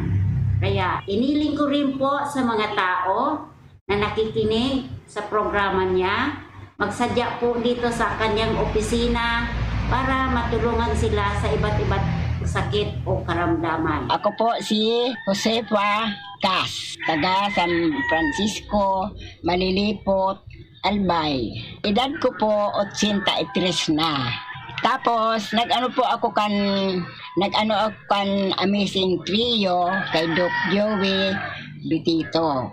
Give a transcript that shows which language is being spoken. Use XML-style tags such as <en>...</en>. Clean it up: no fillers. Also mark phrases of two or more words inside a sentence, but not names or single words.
<tl>Kaya iniling ko rin po sa mga tao na nakikinig sa programa niya, magsadya po dito sa kanyang opisina para matulungan sila sa iba't sakit o karamdaman. Ako po si Josefa Cas, taga San Francisco, Malilipot, Albay. Edad ko po 83 na.</tl> <bik>Tapos nag-ano ako kan Amazing Trio kay Doc Joey Bitito.</bik>